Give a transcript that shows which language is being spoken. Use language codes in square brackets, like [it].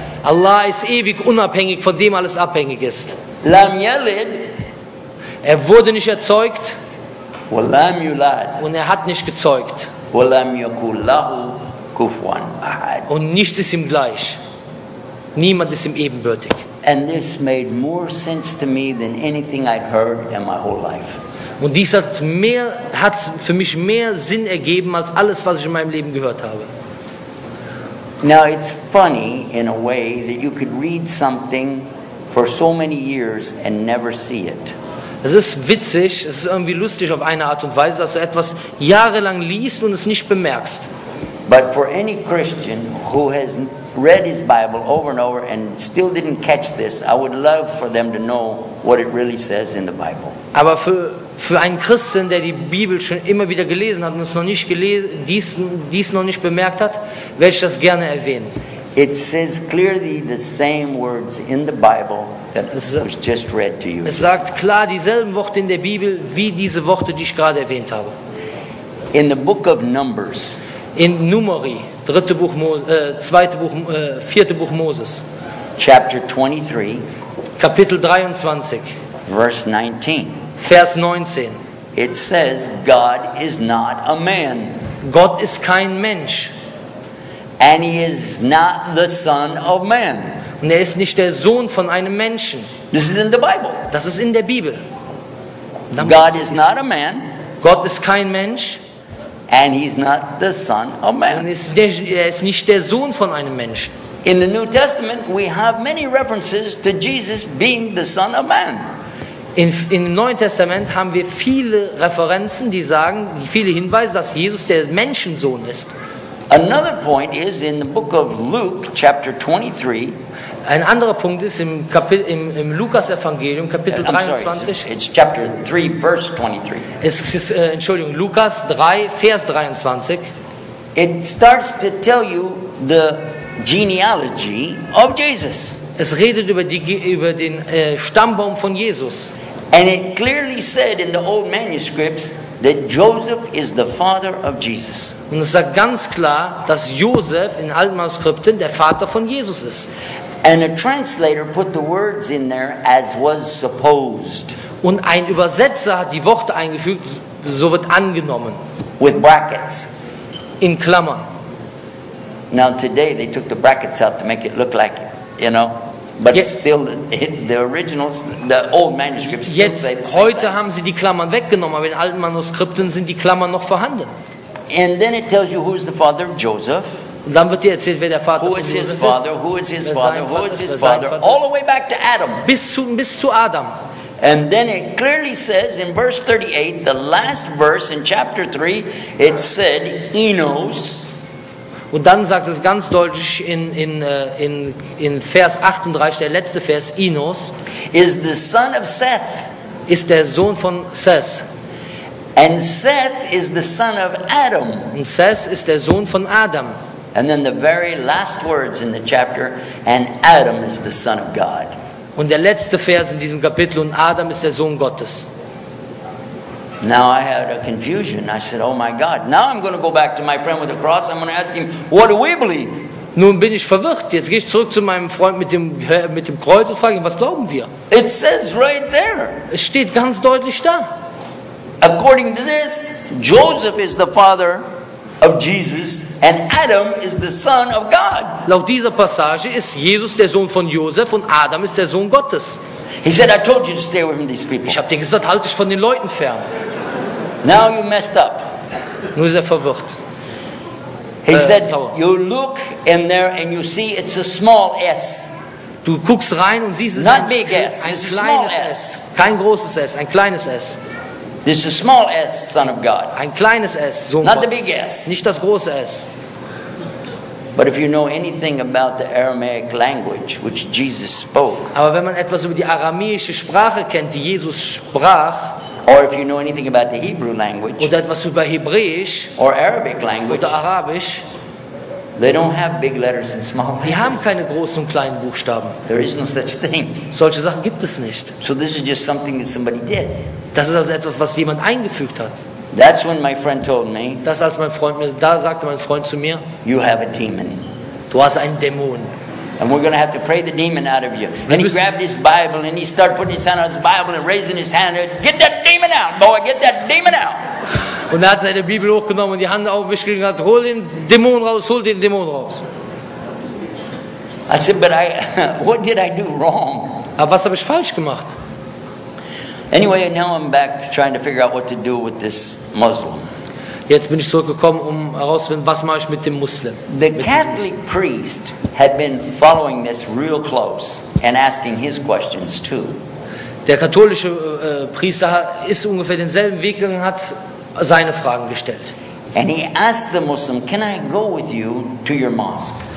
[de] Allah ist ewig unabhängig, von dem alles abhängig ist. [ar] Lam yalid. [de] Er wurde nicht erzeugt. [ar] Walam yulad. [de] Und er hat nicht gezeugt. [ar] Walam yakul lahu kufuwan ahad. [de] Und nichts ist ihm gleich. Niemand ist ihm ebenbürtig. [en] And this made more sense to me than anything I'd heard in my whole life. [de] Und dies hat für mich mehr Sinn ergeben als alles, was ich in meinem Leben gehört habe. [en] Now it's funny in a way that you could read something for so many years and never see it. [de] Es ist witzig, es ist irgendwie lustig auf eine Art und Weise, dass du etwas jahrelang liest und es nicht bemerkst. [en] But for any Christian who has read his Bible over and over and still didn't catch this, I would love for them to know what it really says in the Bible. [de] Aber für einen Christen, der die Bibel schon immer wieder gelesen hat und es noch nicht dies noch nicht bemerkt hat, werde ich das gerne erwähnen. [en] It says clearly the same words in the Bible that was just read to you. [de] Es sagt klar dieselben Worte in der Bibel wie diese Worte, die ich gerade erwähnt habe. [en] In the book of Numbers. [de] In Numeri, 4. Buch Moses. [en] Chapter 23. [de] Kapitel 23. [en] Verse 19. [de] Vers 19. [en] It says, God is not a man. [de] Gott ist kein Mensch. [en] And he is not the son of man. [de] Und er ist nicht der Sohn von einem Menschen. [en] This is in the Bible. [de] Das ist in der Bibel. [en] God is not a man. [de] Gott ist kein Mensch. [en] And he's not the son of man. [de] Und er ist nicht der Sohn von einem Menschen. [en] In the New Testament we have many references to Jesus being the son of man. [de] Im Neuen Testament haben wir viele Referenzen, viele Hinweise, dass Jesus der Menschensohn ist. [en] Another point is in the book of Luke, chapter 23. [de] Ein anderer Punkt ist im Lukas-Evangelium, Kapitel 23. [en] It's chapter 3, verse 23. [de] Es ist, Lukas 3, Vers 23. [en] It starts to tell you the genealogy of Jesus. [de] Es redet über den Stammbaum von Jesus. [en] And it clearly said in the old manuscripts that Joseph is the father of Jesus. [de] Und es sagt ganz klar, dass Josef in alten Manuskripten der Vater von Jesus ist. [en] And a translator put the words in there as was supposed. [de] Und ein Übersetzer hat die Worte eingefügt, so wird angenommen. [en] With brackets. [de] In Klammern. [en] Now today they took the brackets out to make it look like, but still the originals, the old manuscripts still say the same [de] Heute [en] thing. [de] haben sie die Klammern weggenommen, aber in alten Manuskripten sind die Klammern noch vorhanden. [en] And then it tells you who's the father of Joseph. [de] Und dann wird dir erzählt, wer der Vater von Josef ist. [en] Who is his father, who is his father, all the way back to Adam. [de] Bis zu Adam. [en] And then it clearly says in verse 38, the last verse in chapter 3, it said, Enos. [de] Und dann sagt es ganz deutlich in Vers 38, der letzte Vers, Enos, [en] is the son of Seth. [de] Ist der Sohn von Seth. [en] And Seth is the son of Adam. [de] Und Seth ist der Sohn von Adam. [en] And then the very last words in the chapter, and Adam is the son of God. [de] Und der letzte Vers in diesem Kapitel, und Adam ist der Sohn Gottes. [en] Now I had a confusion. I said, oh my God. Now I'm going to go back to my friend with the cross. I'm going to ask him, what do we believe? [de] Nun bin ich verwirrt. Jetzt gehe ich zurück zu meinem Freund mit dem Kreuz und frage ihn, was glauben wir? [en] It says right there. [de] Es steht ganz deutlich da. [en] According to this, Joseph is the father of Jesus and Adam is the son of God. [de] Laut dieser Passage ist Jesus der Sohn von Josef und Adam ist der Sohn Gottes. [en] He said, I told you to stay away from these people. [de] Ich habe dir gesagt, halte dich von den Leuten fern. [en] Now you messed up. [de] Nur ist er verwirrt. [en] He said, you look in there and you see it's a small S. [de] Du guckst rein und siehst es [en] Not big S, [de] ein [en] it's a small [de] kleines [en] S. [de] S. Kein großes S, ein kleines S. [en] This is a small S, Son of God. [de] Ein kleines S, Sohn [en] Not the [de] Gottes. [en] big S. [de] Nicht das große S. [en] But if you know anything about the Aramaic language, which Jesus spoke, [de] Aber wenn man etwas über die aramäische Sprache kennt, die Jesus sprach, [en] or if you know anything about the Hebrew language, [de] oder etwas über Hebräisch [en] or Arabic language, [de] oder Arabisch, [en] they don't have big letters and small [de] die haben [en] letters. [de] keine großen und kleinen Buchstaben. [en] There is no such thing. [de] Solche Sachen gibt es nicht. [en] So this is just something that somebody did. [de] Das ist also etwas, was jemand eingefügt hat. [en] That's when my friend told me, [de] Das als mein Freund mir, da sagte mein Freund zu mir, [en] you have a demon. [de] du hast einen Dämon. [en] And we're going to have to pray the demon out of you. And he grabbed his Bible and he started putting his hand on his Bible and raising his hand. Get that demon out, boy, get that demon out. [de] Und er hat seine Bibel hochgenommen und die Hand aufgeschlagen und hat, hol den Dämon raus, hol den Dämon raus. [en] I said, but what did I do wrong? [de] Aber was habe ich falsch gemacht? [en] Anyway, now I'm back trying to figure out what to do with this Muslim. [de] Jetzt bin ich zurückgekommen, um herauszufinden, was mache ich mit dem Muslim. [en] The Catholic priest had been following this real close and asking his questions too. [de] Der katholische Priester ist ungefähr denselben Weg gegangen, hat seine Fragen gestellt. [en] And he asked the Muslim, can I go with you to your mosque?